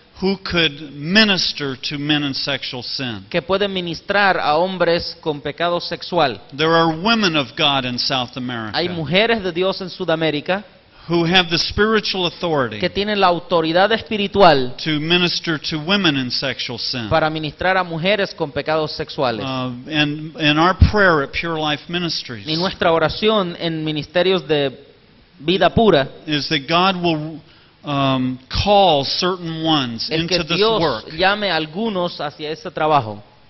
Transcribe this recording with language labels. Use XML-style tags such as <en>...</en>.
<en>who could minister to men in sexual sin.</en> <es>que pueden ministrar a hombres con pecado sexual.</es> <en>There are women of God in South</en> <es>Hay</es> <en>America</en> <es>mujeres de Dios en Sudamérica</es> <en>who have the spiritual authority</en> <es>que tienen la autoridad espiritual</es> <en>to minister to women in sexual sin.</en> <es>para ministrar a mujeres con pecados sexuales.</es> <en>And our prayer at Pure Life Ministries</en> <es>Y nuestra oración en ministerios de vida pura</es> <en>is that God will call certain ones</en> <es>es que</es> <en>into this</en> <es>Dios</es> <en>work.</en> <es>llame a algunos hacia ese trabajo.</es>